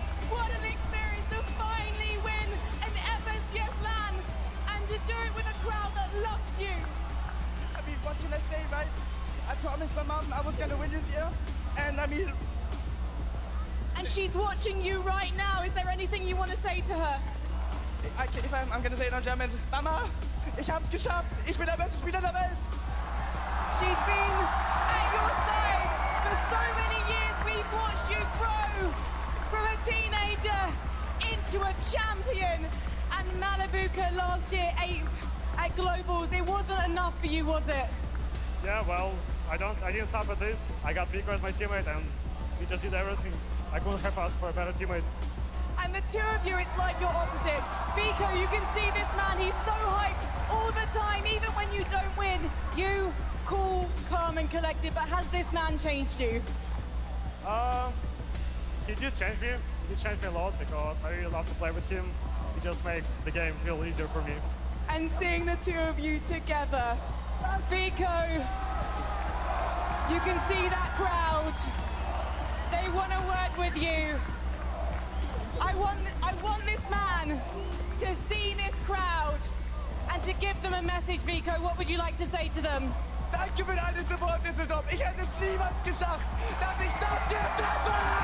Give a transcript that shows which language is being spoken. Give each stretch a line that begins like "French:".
English: What an experience to finally win an FSCS LAN and to do it with a crowd that loves you. I mean, what can I say, right? I promised my mom I was gonna win this year, and I mean... And she's watching you right now. Is there anything you want to say to her? I'm gonna say it on German.
German: Mama, ich hab's geschafft. Ich bin der beste Spieler der Welt.
English: She's been at your side for so many years. We've watched you grow from a teenager into a champion. And Malabuka last year 8th at Globals. It wasn't enough for you, was it? Yeah, well, I didn't stop at this. I got Vico as my teammate, and we just did everything. I couldn't have asked for a better teammate. And the two of you, it's like your opposite. Vico, you can see this man, he's so hyped all the time, even when you don't win. You, cool, calm and collected, but has this man changed you? He did change me. He did change me a lot because I really love to play with him. He just makes the game feel easier for me. And seeing the two of you together, Vico, you can see that crowd. They want a word with you. I want this man to see this crowd and to give them a message, Vico. What would you like to say to them?
German: Danke für deinen Support, Düsseldorf. Ich hätte es niemals geschafft, dass ich das hier treffe.